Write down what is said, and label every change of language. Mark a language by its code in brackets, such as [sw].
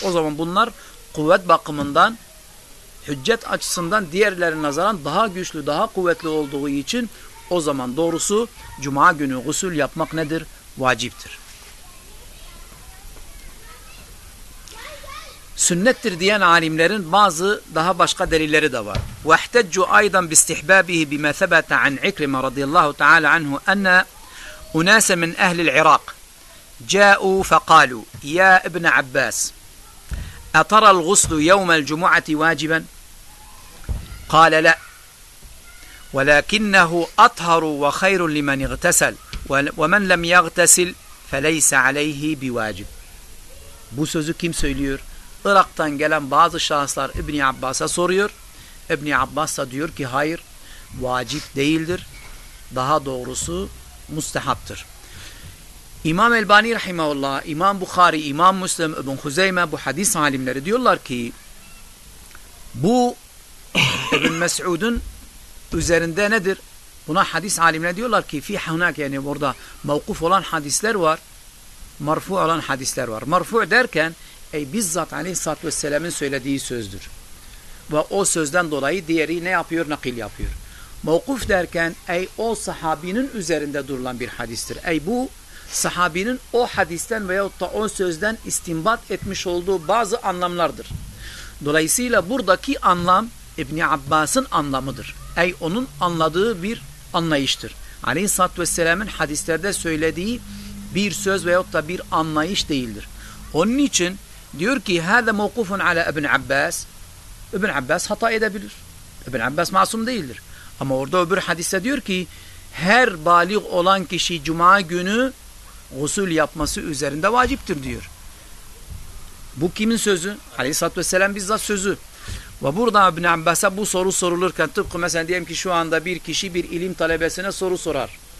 [tr] O zaman bunlar kuvvet bakımından, hüccet açısından diğerlerine nazaran daha güçlü, daha kuvvetli olduğu için o zaman doğrusu cuma günü gusül yapmak nedir? Vaciptir. Sünnettir diyen alimlerin bazı daha başka delilleri de var. [ar] وَاَحْتَجُّ اَيْضًا بِاسْتِحْبَابِهِ بِمَا ثَبَتَ عَنْ عِكْرِمَ رَضِيَ اللّٰهُ تَعَالَ عَنْهُ اَنَّ اُنَاسَ مِنْ اَهْلِ الْعِرَاقِ جاءوا فقالوا يا ابن عباس أترى الغسل يوم الجمعة واجبا قال لا ولكنه أطهر وخير لمن اغتسل ومن لم يغتسل فليس عليه بواجب. [tr] Bu sözü kim söylüyor? Irak'tan gelen bazı şahıslar İbni Abbas'a soruyor. İbni Abbas da diyor ki hayır, vacip değildir. Daha doğrusu mustahaptır. İmam Elbani rahimahullah, İmam Bukhari, İmam Müslim, İbn Huzeyme bu hadis alimleri diyorlar ki bu İbn Mes'ud'un üzerinde nedir? Buna hadis alimleri diyorlar ki [ar] fi hunak, [tr] yani burada mevkuf olan hadisler var, marfu olan hadisler var. Marfu derken bizzat aleyhissalatü vesselam'ın söylediği sözdür. Ve o sözden dolayı diğeri ne yapıyor? Nakil yapıyor. Mevkuf derken o sahabinin üzerinde durulan bir hadistir. Bu sahabinin o hadisten veyahut da o sözden istinbat etmiş olduğu bazı anlamlardır. Dolayısıyla buradaki anlam İbni Abbas'ın anlamıdır. Onun anladığı bir anlayıştır. Aleyhissalatü vesselam'ın hadislerde söylediği bir söz veyahut da bir anlayış değildir. Onun için diyor ki [ar] هذا موقوف على ابن عباس. [tr] İbn Abbas hata edebilir. İbn Abbas masum değildir. Ama orada öbür hadiste diyor ki her baliğ olan kişi cuma günü gusül yapması üzerinde vaciptir diyor. Bu kimin sözü? Aleyhissalatü vesselam bizzat sözü. Ve burada İbn Abbas'a bu soru sorulurken tıpkı mesela diyelim ki şu anda bir kişi bir ilim talebesine soru sorar.